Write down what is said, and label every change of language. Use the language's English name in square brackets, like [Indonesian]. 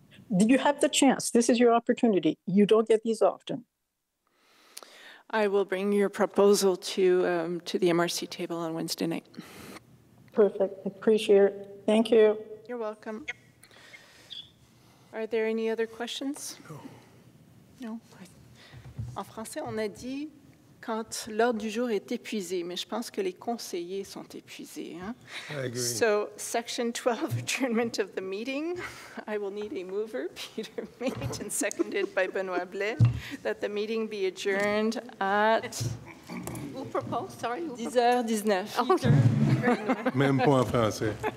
[English] You have the chance. This is your opportunity. You don't get these often. I will bring your proposal to the MRC table on Wednesday night. Perfect. Appreciate it. Thank you. You're welcome. Are there any other questions? No. [French] En français, on a dit quand l'ordre du jour est épuisé, mais je pense que les conseillers sont épuisés. Hein? [English] I agree. So, section 12, adjournment of the meeting. I will need a mover, Peter Mate, and seconded by Benoit Blais, that the meeting be adjourned at... Who proposed? Sorry, 10h19. [French] Même pas en français.